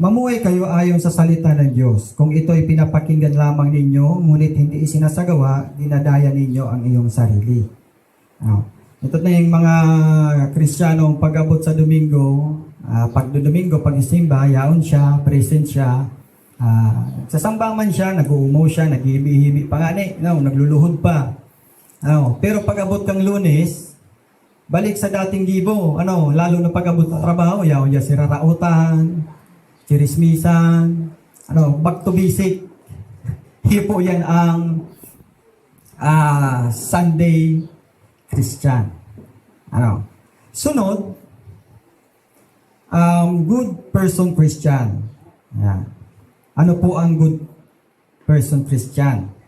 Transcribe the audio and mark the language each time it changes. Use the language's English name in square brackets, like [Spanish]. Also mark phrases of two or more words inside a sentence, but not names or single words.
[Filipino] Mamuhay kayo ayon sa salita ng Diyos. Kung ito'y pinapakinggan lamang ninyo, ngunit hindi isinasagawa, dinadaya ninyo ang iyong sarili. [Bikol] Ito na yung mga Kristiyanong pag-abot sa Domingo, pag isimba, yaon siya, present siya, sasamba man siya, nag-uumaw siya, nag-iibi-ibi pa nga nagluluhod pa. Pero pag-abot kang Lunes, balik sa dating gibo, lalo na pag-abot ng trabaho, yaon niya sirarautan, chirismisan, [English] back to basic. [Bikol] Hipo yan ang [English] Sunday Christian. Sunod, good person Christian. [Filipino] Yan. Ano po ang [English] good person Christian?